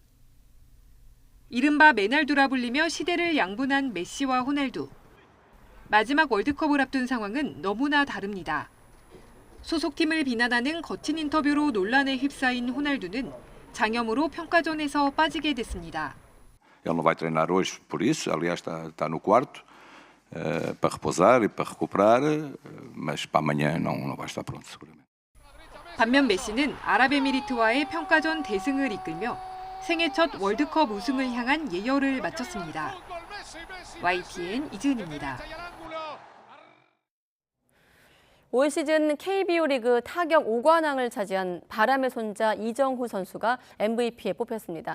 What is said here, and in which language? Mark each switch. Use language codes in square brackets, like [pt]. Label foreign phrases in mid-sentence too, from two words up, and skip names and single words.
[ko] 이른바 메날두라 불리며 시대를 양분한 메시와 호날두. 마지막 월드컵을 앞둔 상황은 너무나 다릅니다. 소속팀을 비난하는 거친 인터뷰로 논란에 휩싸인 호날두는 장염으로 평가전에서 빠지게 됐습니다. [pt] Ele não vai treinar hoje por isso, aliás está no quarto para repousar e para recuperar, mas para amanhã não vai estar pronto seguramente. [ko] 반면 메시는 아랍에미리트와의 평가전 대승을 이끌며 생애 첫 월드컵 우승을 향한 예열을 마쳤습니다. YTN 이지은입니다. 올 시즌 KBO 리그 타격 5관왕을 차지한 바람의 손자 이정후 선수가 MVP에 뽑혔습니다.